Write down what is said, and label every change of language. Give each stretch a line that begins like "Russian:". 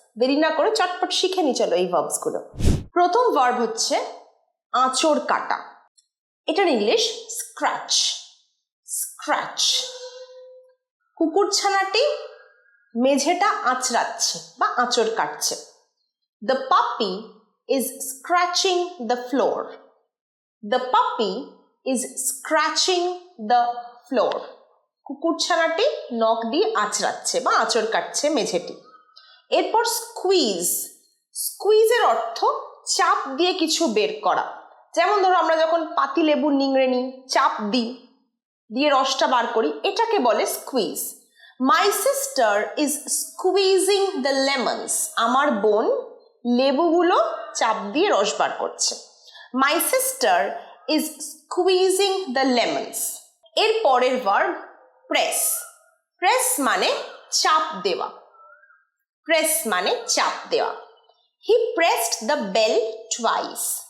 Bangla: দেরি না করে চটপট শিখে নি চলো এই ভার্বসগুলো। প্রথম ভার্ব হচ্ছে আঁচড় কাটা। এটার ইংলিশ স্ক্র্যাচ। স্ক্র্যাচ। কুকুরছানাটি মেঝেটা আঁচড়াচ্ছে বা আঁচড় কাটছে।
English: The puppy is scratching the floor. The puppy is scratching the floor.
Bangla: কুকুরছানাটি নখ দিয়ে আঁচড়াচ্ছে বা আঁচড় কাটছে মেঝেটি। এরপর স্কুইজ। স্কুইজের অর্থ চাপ দিয়ে কিছু বের করা। যেমন ধরো আমরা যখন পাতিলেবু নিংড়ে নিই, চাপ দিই, দিয়ে রসটা বার করি, এটাকে বলে squeeze.
English: My sister is squeezing the lemons.
Bangla: আমার বোন লেবুগুলো চাপ দিয়ে রস বার করছে।
English: My sister is squeezing the lemons.
Bangla: এর পরের ভার্ব প্রেস। প্রেস মানে চাপ দেওয়া। প্রেস মানে চাপ দেওয়া।
English: He pressed the bell twice.